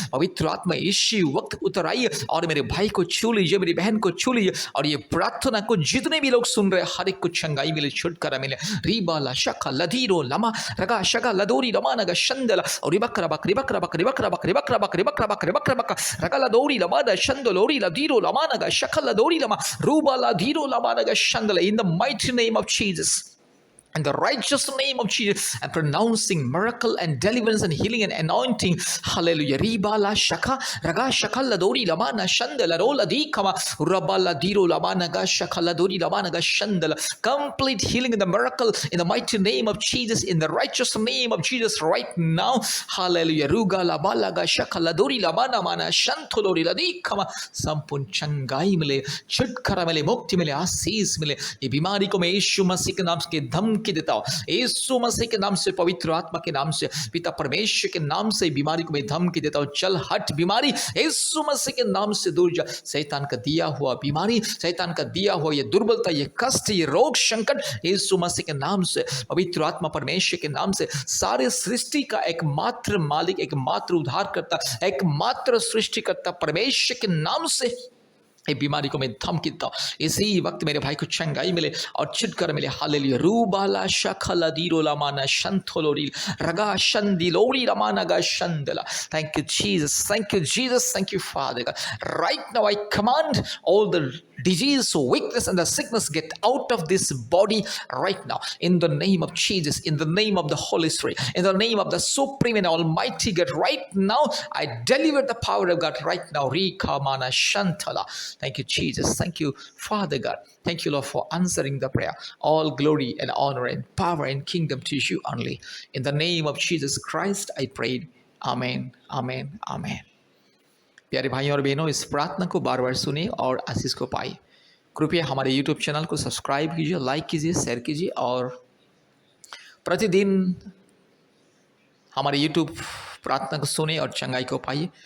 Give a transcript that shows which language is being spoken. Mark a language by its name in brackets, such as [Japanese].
[Hindi] पवित्र आत्मा इसी वक्त उतर आइए और मेरे भाई को छू लीजिए, मेरी बहन को छू लीजिए और ये प्रार्थना को जितने भी लोग सुन रहे हैं, हर एक को चंगाई मिले, छुटकारा मिले। रीबाला शका लधीरो लमा रगा शगा लदोरी लमाना गा शंदला और बकरा बकरी बकरा बकरी बकरा बकरी बकरा बकरी बकरा बकरी बकरा बकरा रगा लदोरी लमाना शंदलोरी लधीरो लमाना गा शका लदोरी लमा रूबा लधीरो लमाना गा शंदला। [English] In the mighty name of Jesus, in the righteous name of Jesus, I'm pronouncing miracle and deliverance and healing and anointing. Hallelujah. Ribala shaka raga shakala dori lamana shandala rola dikama rabala diro lamana ga shakala dori lamana ga shandala. Complete healing and the miracle in the mighty name of Jesus, in the righteous name of Jesus right now. Hallelujah. Ruga labala ga shakala dori lamana mana shantolori la dikama. [Hindi] संपूर्ण चंगाई मिले, छुटकारा मिले, मुक्ति मिले, आशीष मिले। ये बीमारी को मैं यीशु मसीह के नाम के धमकी धमकी देता हूँ यीशु मसीह के नाम से, पवित्र आत्मा के नाम से, पिता परमेश्वर के नाम से बीमारी को मैं धमकी देता हूँ। चल हट बीमारी, यीशु मसीह के नाम से दूर जा। शैतान का दिया हुआ बीमारी, शैतान का दिया हुआ ये दुर्बलता, ये कष्ट, ये रोग संकट, यीशु मसीह के नाम से, पवित्र आत्मा परमेश्वर के नाम से, सारे सृष्टि का एकमात्र मालिक, एकमात्र उद्धारकर्ता, एकमात्र सृष्टिकर्ता परमेश्वर के नाम से ये बीमारी को मैं धमकी देता हूं। इसी वक्त मेरे भाई को चंगाई मिले और छिटकर मिले। हालेलुया। रूबाला शखला दीरोला माना शंथोलोरी रगा शंदिलोरी रमाना गा शंदला। [English] Thank you Jesus, thank you Jesus, thank you father. Right now I command all the disease, weakness and the sickness get out of this body right now in the name of Jesus, in the name of the Holy Spirit, in the name of the supreme and almighty God. Right now I deliver the power of God right now. Rika mana shantala. Thank you Jesus, thank you Father God, thank you Lord for answering the prayer. All glory and honor and power and kingdom to you only. In the name of Jesus Christ I prayed. Amen, amen, amen. [Hindi] प्यारे भाइयों और बहनों, इस प्रार्थना को बार बार सुनिए और आशीष को पाइए। कृपया हमारे यूट्यूब चैनल को सब्सक्राइब कीजिए, लाइक कीजिए, शेयर कीजिए और प्रतिदिन हमारे यूट्यूब प्रार्थना को सुने और चंगाई को पाइए।